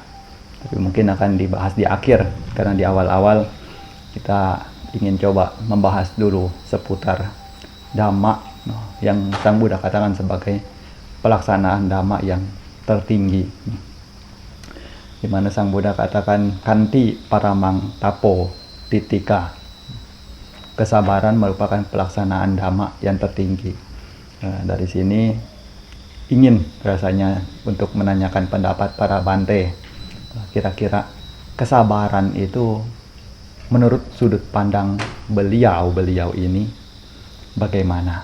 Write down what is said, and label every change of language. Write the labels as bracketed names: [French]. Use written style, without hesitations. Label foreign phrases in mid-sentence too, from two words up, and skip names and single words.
[Indonesian] tapi mungkin akan dibahas di akhir karena di awal-awal kita ingin coba membahas dulu seputar Dhamma yang Sang Buddha katakan sebagai pelaksanaan Dhamma yang tertinggi, di mana Sang Buddha katakan [Pali] kanti paramang tapo titika, [Indonesian] kesabaran merupakan pelaksanaan Dhamma yang tertinggi. Dari sini ingin rasanya untuk menanyakan pendapat para Bante, kira-kira kesabaran itu menurut sudut pandang beliau ini bagaimana?